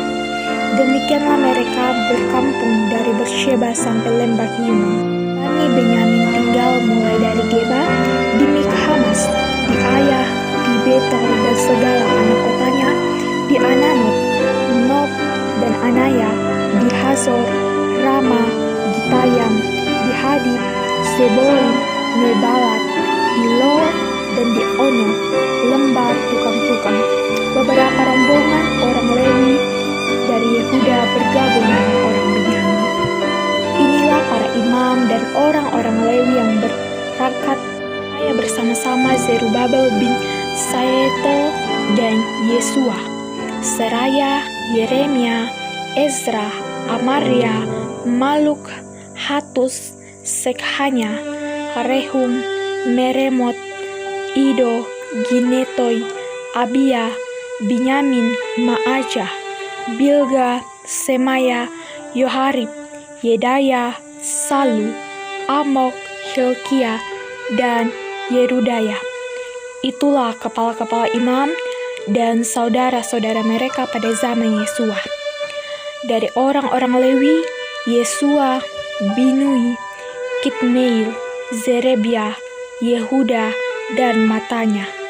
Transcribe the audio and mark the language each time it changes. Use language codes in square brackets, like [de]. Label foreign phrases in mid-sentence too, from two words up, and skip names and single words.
[id] Demikianlah mereka berkampung dari Bersheba sampai lembah Hinnom. Bani Benyamin tinggal mulai dari Geba, di Mikhamas, di Ayah, di Betel dan segala anak kotanya, di Ananot, Nob dan Anaya, di Hazor, Rama, Gitayam, di Hadid, Seboim, Nebalat, di Lo dan di Ono, lembah tukang-tukang. Beberapa rombongan orang Lewi dari Yehuda bergabung dengan orang Benyamin. Inilah para imam dan orang-orang Lewi yang berangkat bersama-sama Zerubabel bin Saetel dan Yesua, Seraya, Yeremia, Ezra, Amaria, Maluk, Hatus, Sekhanya, Rehum, Meremot, Ido, Ginetoy, Abia, Binyamin, Maajah, Bilga, Semaya, Yoharib, Yedaya, Salu, Amok, Hilkia, dan Yerudaya. Itulah kepala-kepala imam dan saudara-saudara mereka pada zaman Yesua. Dari orang-orang Lewi, Yesua, Binui, Kitneil, Zerebia, Yehuda, dan Matanya.